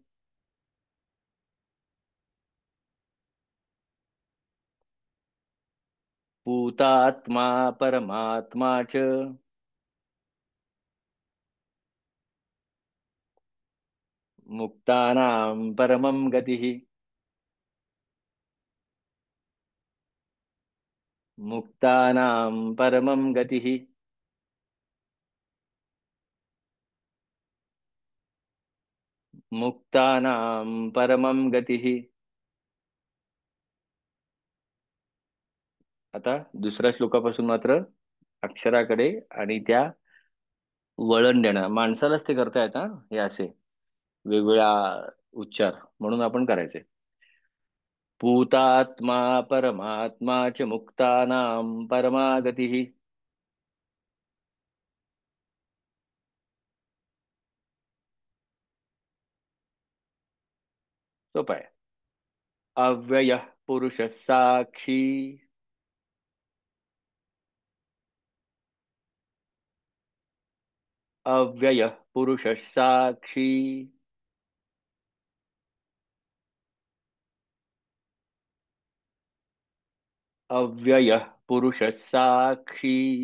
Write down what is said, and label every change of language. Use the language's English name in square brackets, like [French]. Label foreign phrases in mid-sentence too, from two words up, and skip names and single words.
[Sanskrit] भूतात्मा परमात्मा च, मुक्तानां परमं गतिः, मुक्तानां परमं गतिः. मुक्तानां परमं गतिः. [Marathi] आता दुसऱ्या श्लोकापासून मात्र अक्षराकडे आणि त्या वळण देणं माणसालाच ते करता येतं, हे असे वेगवेगळ्या उच्चार म्हणून आपण करायचे. [Sanskrit] भूतात्मा परमात्मा च मुक्तानां परमागतिः. [Marathi] सोपं आहे. [Sanskrit] अव्ययः पुरुषः साक्षी, अव्ययः पुरुषः साक्षी, अव्ययः पुरुषः साक्षी.